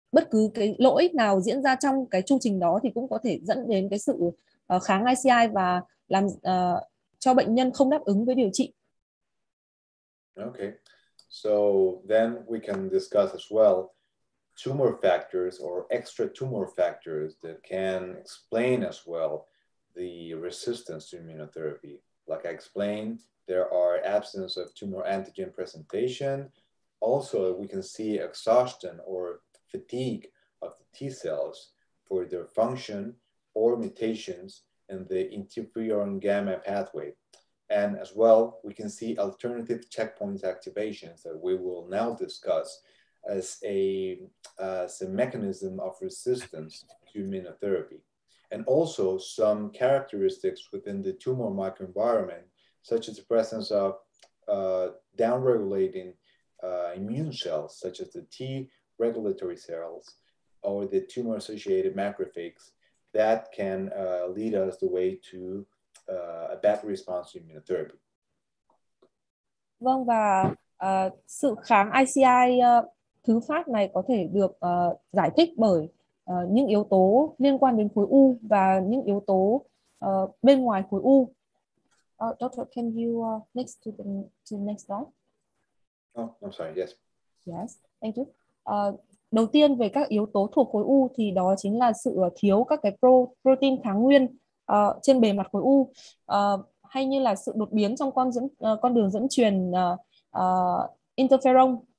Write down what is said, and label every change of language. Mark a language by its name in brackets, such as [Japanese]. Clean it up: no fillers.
[Vietnamese] cứ cái lỗi nào diễn ra trong cái chu trình đó thì cũng có thể dẫn đến cái sự kháng ICI và làm cho bệnh nhân không đáp ứng với điều trị. [English] Okay, so then we can discuss as well tumor factors or extra tumor factors that can explain as well the resistance to immunotherapy. Like I explained, there are absence of tumor antigen presentation. Also, we can see exhaustion or fatigue of the T cells for their function or mutations in the interferon gamma pathway. And as well, we can see alternative checkpoint activations that we will now discuss as a mechanism of resistance to immunotherapy. And also some characteristics within the tumor microenvironment, such as the presence of downregulating immune cells, such as the T regulatory cells or the tumor-associated macrophages, that can lead us the way to a bad response to immunotherapy. [Vietnamese] Vâng, và sự kháng ICI thứ phát này có thể được giải thích bởi những yếu tố liên quan đến khối u và những yếu tố bên ngoài khối u. [English] Doctor, can you next to the next slide? Oh, I'm sorry. Yes. Yes, thank you. [Vietnamese] Đầu tiên về các yếu tố thuộc khối u thì đó chính là sự thiếu các cái protein kháng nguyên trên bề mặt khối u, hay như là sự đột biến trong con đường dẫn truyền interferon.